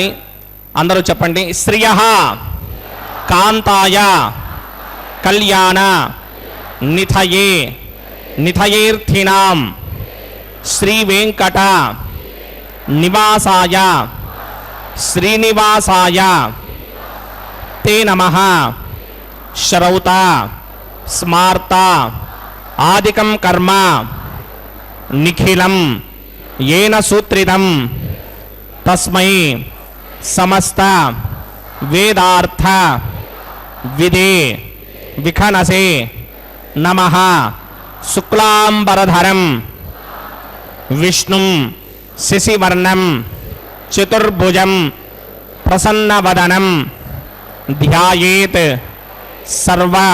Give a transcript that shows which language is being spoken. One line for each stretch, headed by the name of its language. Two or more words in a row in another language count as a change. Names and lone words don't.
Telugu: అందరూ చెప్పండి.
Sanskrit: శ్రియః కాంతాయ కళ్యాణ నిథయే నిథయేర్థినాం శ్రీ వెంకట నివాసాయ శ్రీనివాసాయ తే నమః శ్రౌత స్మార్త ఆదికం కర్మ నిఖిలం येन सूत्रितं तस्मै समस्त वेदार्थ विदे विखनसे नमः शुक्लांबरधरं विष्णुं शशिवर्णं चतुर्भुजं प्रसन्नवदनं ध्यायेत् सर्व